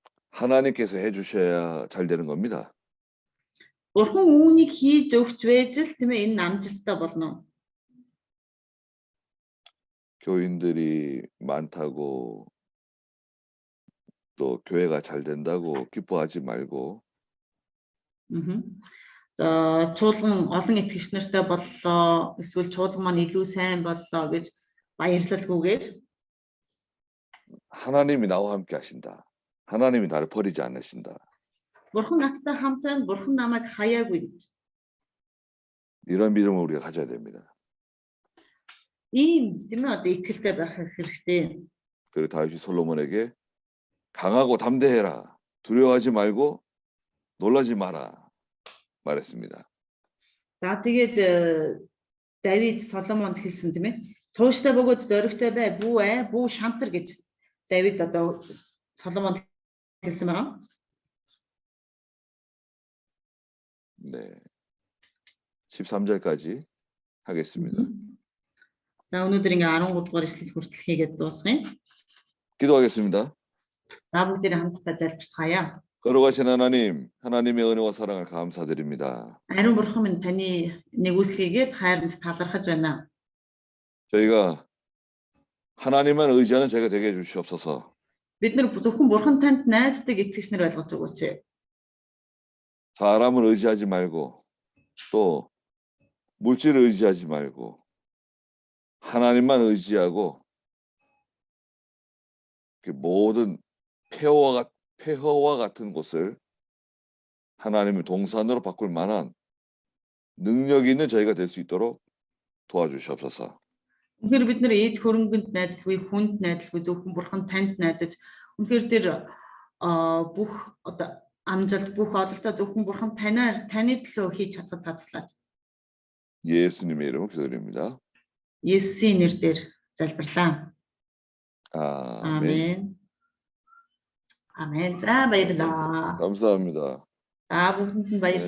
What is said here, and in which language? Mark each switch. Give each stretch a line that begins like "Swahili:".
Korean: 하나님께서 해주셔야 잘 되는 겁니다.
Mongolian: Бурхан үүнийг хийж өгч байж л тийм ээ энэ амжилттай болно.
Korean: 교인들이 많다고 또 교회가 잘 된다고 기뻐하지 말고
Mongolian: За чуулган олон итгэгч нартай боллоо, эсвэл чуулган маань илүү сайн боллоо гэж баярлалгүйгээр
Korean: 하나님이 나와 함께 하신다. 하나님이 나를 버리지 않으신다.
Mongolian: Бурхан надтай хамт байна, Бурхан намайг хаяагүй гэж.
Korean: 이런 믿음을 우리가 가져야 됩니다.
Mongolian: Ийм тийм ээ одоо итгэлтэй байх хэрэгтэй.
Korean: 그리고 다윗이 솔로몬에게 강하고 담대해라. 두려워하지 말고 놀라지 마라. 말했습니다.
Mongolian: За тэгээд Давид Соломонд хэлсэн тийм ээ. Тууштай бөгөөд зоригтой бай, бүү шантар гэж Давид одоо Соломонд хэлсэн байна.
Korean: 네. 13절까지 하겠습니다.
Mongolian: За өнөөдөр ингээ 13 дугаар эшлэл хүртэл хийгээд дуусгая.
Korean: 기도하겠습니다.
Mongolian: За бүгдээрээ хамтдаа залбирцгаая.
Korean: 거룩하신 하나님, 하나님의 은혜와 사랑을 감사드립니다.
Mongolian: Ариун бурхан минь таны нэгүслийгээд хайранд талархаж байна.
Korean: 저희가 하나님만 의지하는 제가 되게 해주시옵소서.
Mongolian: Бид нар зөвхөн бурхан танд найздаг итгэгч нар болгож өгөөч.
Korean: 사람을 의지하지 말고 또 물질을 의지하지 말고 하나님만 의지하고 모든 폐허와 같은 곳을 하나님의 동산으로 바꿀 만한 능력이 있는 저희가 될 수 있도록 도와주시옵소서.
Mongolian: Үнэхээр бид нар эд хөрөнгөнд найдалгүй, хүнд найдалгүй, зөвхөн бурхан танд найдаж, үнэхээр тэр бүх одоо амжилт, бүх ололтоо зөвхөн бурхан таны төлөө хийж чадхад тацлаач.
Korean: 예수님의 이름으로 기도드립니다.
Mongolian: Есүсийн нэрээр залбирлаа.
Korean: 아멘.
Mongolian: 아멘. За баярлалаа.
Korean: 감사합니다.
Mongolian: За бүгдэнд нь баярлалаа.